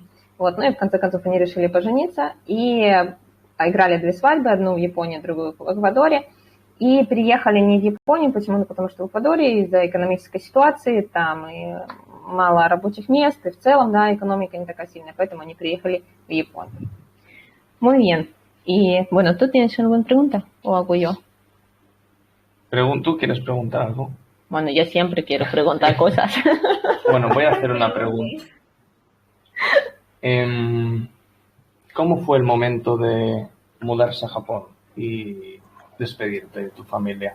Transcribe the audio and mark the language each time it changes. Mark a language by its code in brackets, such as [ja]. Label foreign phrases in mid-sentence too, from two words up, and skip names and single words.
[ru] Вот, ну и в конце концов они решили пожениться и играли 2 свадьбы, одну в Японии, другую в Эквадоре. И приехали не в Японию, почему? Ну, потому что в Эквадоре из-за экономической ситуации там и мало рабочих мест, и в целом, да, экономика не такая сильная, поэтому они приехали в Японию. [es] Muy bien. Y bueno, ¿tú tienes alguna pregunta o hago yo? ¿Tú quieres preguntar algo? Bueno, yo siempre quiero preguntar cosas. Bueno, voy a hacer una pregunta. ¿Cómo fue el momento de mudarse a Japón y despedirte de tu familia?